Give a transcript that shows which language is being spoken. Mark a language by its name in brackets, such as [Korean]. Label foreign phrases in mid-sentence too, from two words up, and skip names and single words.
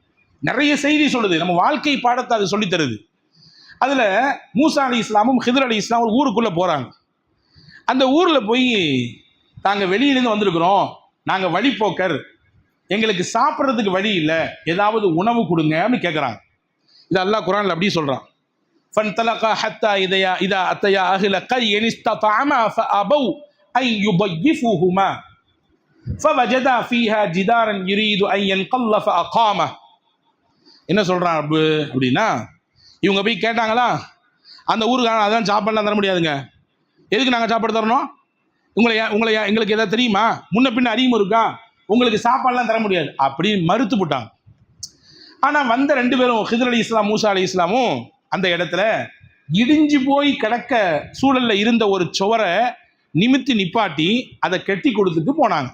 [Tamil] நிறைய செய்தி சொல்லுது, நம்ம வாழ்க்கை பாடத்தை அது சொல்லித் தருது. அதில் மூசா அலைஹிஸ்ஸலாமும் ஹித்ர் அலைஹிஸ்ஸலாம் ஒரு ஊருக்குள்ளே போகிறாங்க. அந்த ஊரில் போய், நாங்கள் வெளியிலேருந்து வந்திருக்கிறோம், நாங்கள் வழிப்போக்கர், எங்களுக்கு சாப்பிட்றதுக்கு வழி இல்லை, ஏதாவது உணவு கொடுங்க அப்படின்னு கேட்குறாங்க. இது அல்லாஹ் குர்ஆனில் அப்படி சொல்கிறான். [Arabic] فانطلقا حتى إذا أتيا أهل قرية استطعما فأبوا أن يضيفوهما فوجدا فيها جدارا يريد أن ينقض فأقامه. [Tamil] என்ன சொல்கிறான் அப்படின்னா, இவங்க போய் கேட்டாங்களா, அந்த ஊருக்கான அதான் சாப்பாடுலாம் தர முடியாதுங்க, எதுக்கு நாங்கள் சாப்பாடு தரணும், எங்களுக்கு எதாவது தெரியுமா, முன்ன பின்ன அறிமுகம் இருக்கா, உங்களுக்கு சாப்பாடுலாம் தர முடியாது அப்படின்னு மறுத்து போட்டாங்க. ஆனால் வந்த 2 பேரும் ஹித்ர் அலைஹிஸ்ஸலாம் மூசா அலைஹிஸ்ஸலாமும் அந்த இடத்துல இடிஞ்சு போய் கிடக்க சூழலில் இருந்த ஒரு சுவரை நிமித்தி நிப்பாட்டி அதை கட்டி கொடுத்துட்டு போனாங்க.